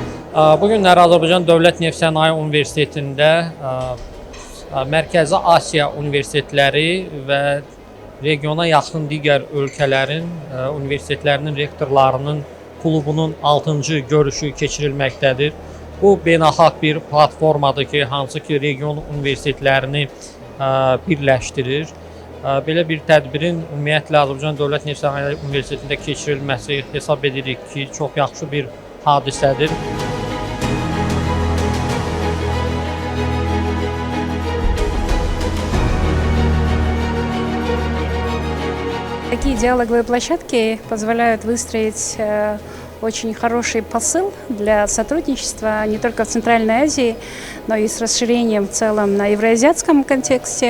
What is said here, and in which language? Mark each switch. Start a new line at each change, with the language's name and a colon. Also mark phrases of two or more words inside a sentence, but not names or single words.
Azerbaijani: Bu günlər Azərbaycan Dövlət Neft Sənaye Universitetində Mərkəzi Asiya universitetləri və regiona yaxın digər ölkələrin universitetlərinin rektorlarının klubunun 6-cı görüşü keçirilməkdədir. Bu beynəlxalq bir platformadır ki, hansı ki region universitetlərini birləşdirir. Belə bir tədbirin ümumiyyətlə Azərbaycan Dövlət Neft Sənaye Universitetində keçirilməsi hesab edirik ki, çox yaxşı bir hadisədir.
Russian: Такие диалоговые площадки позволяют выстроить очень хороший посыл для сотрудничества не только в Центральной Азии, но и с расширением в целом на евроазиатском контексте.